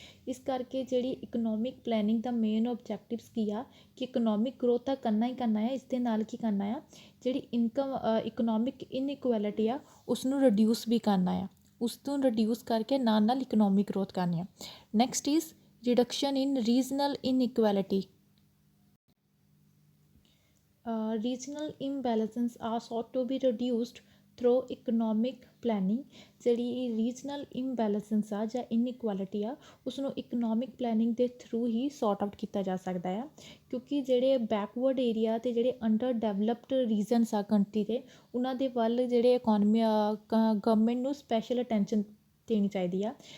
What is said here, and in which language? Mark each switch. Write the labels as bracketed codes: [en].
[pa] ਇਸ ਕਰਕੇ ਜਿਹੜੀ ਇਕਨੋਮਿਕ ਪਲੈਨਿੰਗ ਦਾ ਮੇਨ ਓਬਜੈਕਟਿਵਸ ਕੀ ਆ ਕਿ ਇਕਨੋਮਿਕ ਗਰੋਥ ਤਾਂ ਕਰਨਾ ਹੀ ਕਰਨਾ ਆ, ਇਸ ਦੇ ਨਾਲ ਕੀ ਕਰਨਾ ਆ ਜਿਹੜੀ ਇਕਨੋਮਿਕ ਇਨਇਕੁਐਲਿਟੀ ਆ ਉਸ ਨੂੰ ਰਿਡਿਊਸ ਵੀ ਕਰਨਾ ਆ। ਉਸ ਤੋਂ ਰਿਡਿਊਸ ਕਰਕੇ ਨਾਲ ਇਕਨੋਮਿਕ ਗਰੋਥ ਕਰਨੀ ਆ। [en] Next is reduction in regional inequality. Regional imbalances are sought to be reduced through economic planning। [pa] ਜਿਹੜੀ ਰੀਜਨਲ ਇੰਬੈਲੈਂਸਸ ਆ ਜਾਂ ਇਨਇਕੁਐਲਿਟੀ ਆ ਉਸਨੂੰ ਇਕਨੋਮਿਕ ਪਲੈਨਿੰਗ ਦੇ ਥਰੂ ਹੀ ਸੌਟ ਆਊਟ ਕੀਤਾ ਜਾ ਸਕਦਾ ਆ, ਕਿਉਂਕਿ ਜਿਹੜੇ ਬੈਕਵਰਡ ਏਰੀਆ ਅਤੇ ਜਿਹੜੇ ਅੰਡਰ ਡਿਵੈਲਪਡ ਰੀਜਨਸ ਆ ਕੰਟਰੀ ਦੇ ਉਹਨਾਂ ਦੇ ਵੱਲ ਜਿਹੜੇ ਗਵਰਨਮੈਂਟ ਨੂੰ ਸਪੈਸ਼ਲ ਅਟੈਂਸ਼ਨ ਦੇਣੀ ਚਾਹੀਦੀ ਆ।